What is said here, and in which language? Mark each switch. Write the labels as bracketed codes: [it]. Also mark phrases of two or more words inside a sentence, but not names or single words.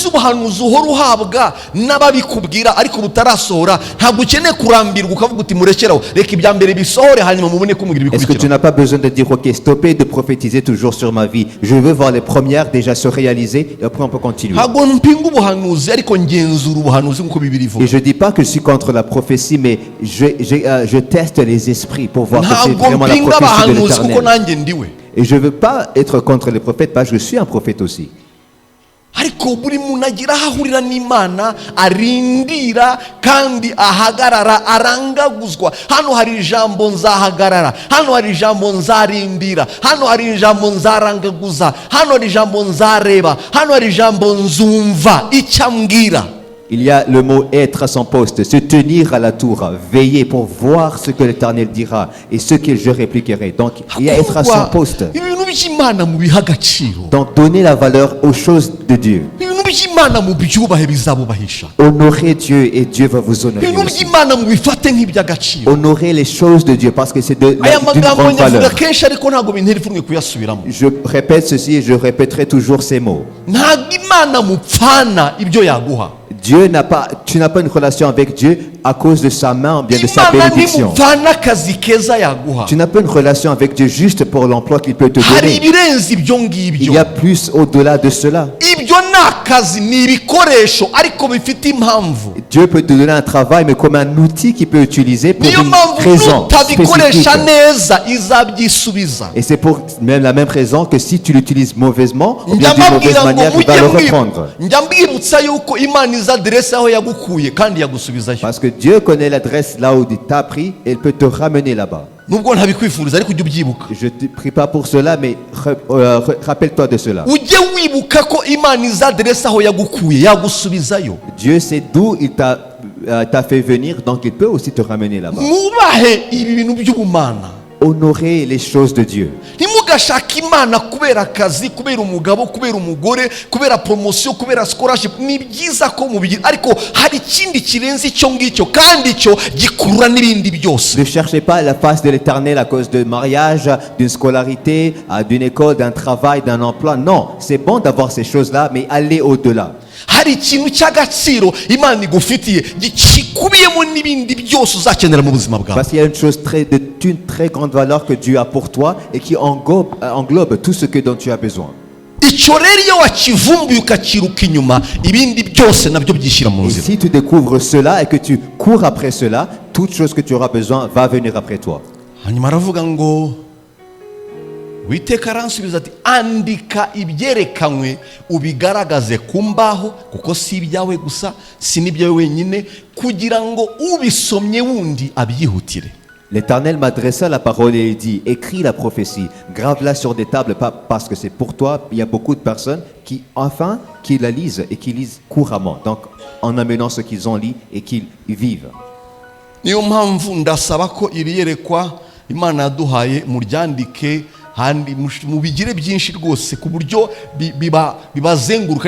[fr] Est-ce que tu n'as pas besoin de dire ok, stoppez de prophétiser toujours sur ma vie, je veux voir les premières déjà se réaliser et après on peut continuer. Et je dis pas que je suis contre la prophétie, mais je teste les esprits pour voir que c'est vraiment la prophétie de l'Éternel. Et je veux pas être contre les prophètes parce que je suis un prophète aussi. [rw] ariko buri muntu agira aho ahurira n'Imana arindira kandi ahagarara arangaguzwa. Hano hari ijambo nzahagarara, hano hari ijambo nzarindira, hano hari ijambo nzarangaguza, hano hari ijambo nzareba, hano hari ijambo nzumva icyo ambwira. [fr] Il y a le mot être à son poste, se tenir à la tour, veiller pour voir ce que l'Éternel dira et ce que je répliquerai. Donc, il y a être à son poste. [rw] ibintu by'Imana mubiha agaciro, [fr] Donc, donner la valeur aux choses de Dieu. [rw] ibintu by'Imana mubyubahe bizabubahisha, [fr] Honorer Dieu et Dieu va vous honorer [rw] ibintu [fr] aussi. [rw] by'Imana mubifate nk'iby'agaciro. [fr] Honorer les choses de Dieu parce que c'est d'une [rw] Aya magambo [fr] grande [rw] nyavuga [fr] valeur. [rw] kenshi ariko ntabwo bintera ipfunwe kuyasubiramo. [fr] Je répète ceci et je répéterai toujours ces mots. [rw] Ntabwo Imana mupfana ibyo yaguha. [fr] Tu n'as pas une relation avec Dieu à cause de sa main ou bien de sa [rw] Imana [fr] bénédiction. [rw] nimupfana akazi keza yaguha. [fr] Tu n'as pas une relation avec Dieu juste pour l'emploi qu'il peut te [rw] Hari [fr] donner. [rw] ibirenze ibyo [fr] Il [rw] ngibyo. [fr] y a plus au-delà de cela. [rw] Ibyo ni akazi, ni ibikoresho ariko bifite impamvu. [fr] Dieu peut te donner un travail, mais comme un outil qu'il peut utiliser pour [rw] Niyo [fr] une [rw] mpamvu [fr] raison [rw] nutabikoresha [fr] spécifique. [rw] neza izabyisubiza. [fr] Et c'est pour même la même raison que si tu l'utilises mauvaisement, ou bien [rw] Njya [fr] d'une mauvaise [rw] mbabwira ngo [fr] manière, il va le reprendre. [rw] njya mbibutsa yuko Imana izi aderesi aho yagukuye kandi yagusubizayo. [fr] Parce que Dieu connaît l'adresse là où il t'a pris et il peut te ramener là-bas. [rw] Nubwo ntabikwifuriza ariko ujye ubyibuka. [fr] Je ne te prie pas pour cela, mais rappelle-toi de cela. [rw] Ujye wibuka ko Imana izi aderesi aho yagukuye yagusubizayo. [fr] Dieu sait d'où il t'a fait venir, donc il peut aussi te ramener là-bas. [rw] Mwubahe ibi bintu by'ubumana. [fr] Honorer les choses de Dieu. [rw] Ntimugashake Imana kubera akazi, kubera umugabo, kubera umugore, kubera promotion, kubera scholarship. Ni byiza ko mubigira ariko hari ikindi kirenze icyo ngicyo kandi icyo gikurura n'ibindi byose. [fr] Ne cherchez pas la face de l'Éternel à cause de mariage, d'une scolarité, d'une école, d'un travail, d'un emploi. Non, c'est bon d'avoir ces choses-là, mais allez au-delà. [rw] Hari ikintu cy'agaciro Imana igufitiye gikubiyemo n'ibindi byose uzakenera mu buzima bwawe. [fr] Parce qu'il y a une chose d'une très grande valeur que Dieu a pour toi et qui englobe tout ce dont tu as besoin. [rw] Icyo rero iyo wakivumbuye ukakiruka inyuma ibindi byose nabyo byishyira mu [fr] Et [rw] nzira. [fr] si tu découvres cela et que tu cours après cela, toute chose que tu auras besoin va venir après toi. [rw] Hanyuma aravuga ngo Uwiteka aransubiza ati andika ibyerekanywe ubigaragaze ku mbaho kuko si ibyawe gusa si n'ibyawe wenyine kugira ngo ubisomye wundi abyihutire. [fr] L'Éternel m'adressa la parole et il dit, écris la prophétie, grave-la sur des tables, pas parce que c'est pour toi. Il y a beaucoup de personnes qui la lisent et qui lisent couramment. Donc, en amenant ce qu'ils ont lu et qu'ils vivent. [rw] Niyo mpamvu ndasaba ko iri yerekwa Imana yaduhaye muryandike handi mubigire byinshi rwose ku buryo bibazenguruka.